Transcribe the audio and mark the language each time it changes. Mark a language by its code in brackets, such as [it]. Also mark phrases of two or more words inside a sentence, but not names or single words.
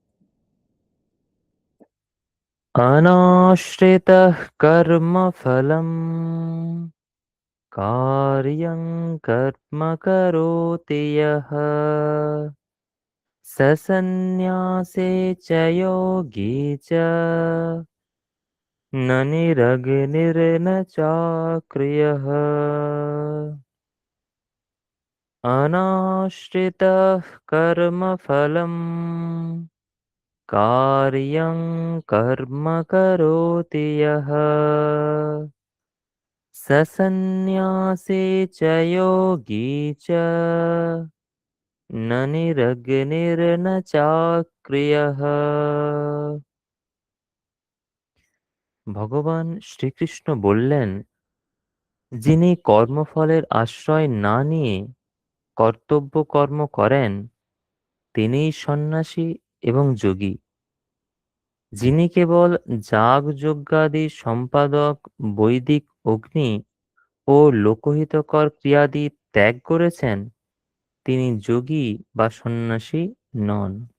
[sa] অনাশ্রিতঃ কর্মফলম কার্যং কর্ম করোতি যঃ স সন্ন্যাসে চ যোগী চ ন নিরগ্নির্ন চাক্রিয়ঃ। অনাশ্রিতঃ কর্মফলম কার্যং কর্ম করোতি যঃ स सन्न्यासे च योगी च न निरग्निर्न चाक्रियः। [bn] ভগবান শ্রীকৃষ্ণ বললেন, যিনি কর্মফলের আশ্রয় না নিয়ে কর্তব্য কর্ম করেন তিনিই সন্ন্যাসী এবং যোগী। যিনি কেবল যাগ যজ্ঞাদি সম্পাদক বৈদিক অগ্নি ও লোকহিতকর ক্রিয়াদি ত্যাগ করেছেন তিনি যোগী বা সন্ন্যাসী নন।